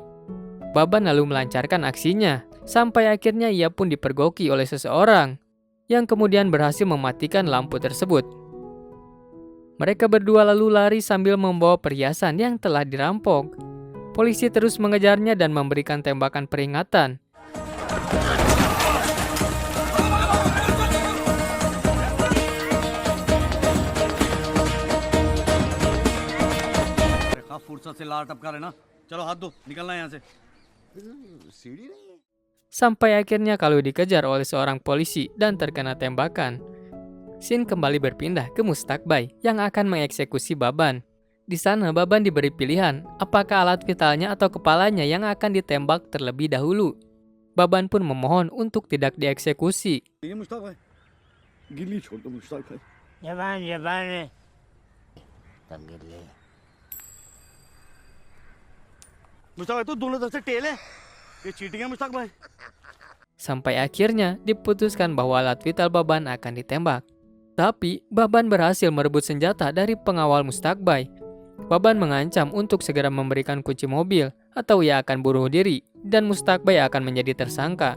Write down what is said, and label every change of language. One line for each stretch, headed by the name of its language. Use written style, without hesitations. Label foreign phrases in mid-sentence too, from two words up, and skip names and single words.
Indonesian: Baban lalu melancarkan aksinya, sampai akhirnya ia pun dipergoki oleh seseorang, yang kemudian berhasil mematikan lampu tersebut. Mereka berdua lalu lari sambil membawa perhiasan yang telah dirampok. Polisi terus mengejarnya dan memberikan tembakan peringatan.
Hindi: फुर्सत से लार टपका लेना, चलो हाथ दो, निकलना यहाँ से।
Indonesian: Sampai akhirnya Kalu dikejar oleh seorang polisi dan terkena tembakan. Scene kembali berpindah ke Mustakbay yang akan mengeksekusi Baban. Di sana Baban diberi pilihan apakah alat vitalnya atau kepalanya yang akan ditembak terlebih dahulu. Baban pun memohon untuk tidak dieksekusi.
Hindi: ये मुश्ताक भाई, गिल्ली छोड़ दो मुश्ताक भाई। दंगले। मुश्ताक भाई तो दोनों तरफ से टेल है, ये चीटिंग है मुश्ताक भाई।
Indonesian: Sampai akhirnya diputuskan bahwa alat vital Baban akan ditembak. Tapi Baban berhasil merebut senjata dari pengawal Mustakbay. Baban mengancam untuk segera memberikan kunci mobil atau ia akan bunuh diri dan Mustakbay akan menjadi tersangka.